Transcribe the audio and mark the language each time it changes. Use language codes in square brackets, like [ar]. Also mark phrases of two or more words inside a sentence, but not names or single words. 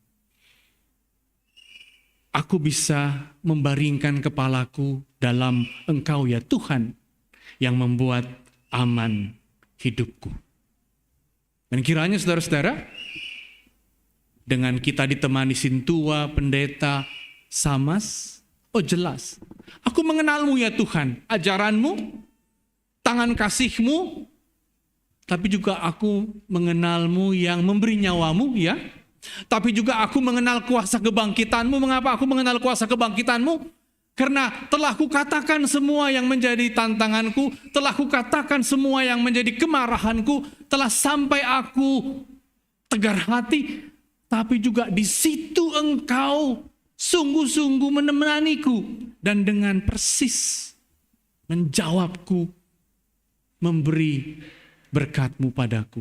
[id] Aku bisa membaringkan kepalaku dalam Engkau ya Tuhan, yang membuat aman hidupku. Dan kiranya saudara-saudara, dengan kita ditemani sintua, pendeta, samas, oh jelas, aku mengenal-Mu ya Tuhan, ajaran-Mu, tangan kasih-Mu, tapi juga aku mengenal-Mu yang memberi nyawa-Mu ya. Tapi juga aku mengenal kuasa kebangkitan-Mu. Mengapa aku mengenal kuasa kebangkitan-Mu? Karena telah kukatakan semua yang menjadi tantanganku, telah kukatakan semua yang menjadi kemarahanku, telah sampai aku tegar hati, tapi juga di situ Engkau sungguh-sungguh menemaniku dan dengan persis menjawabku, memberi berkat-Mu padaku.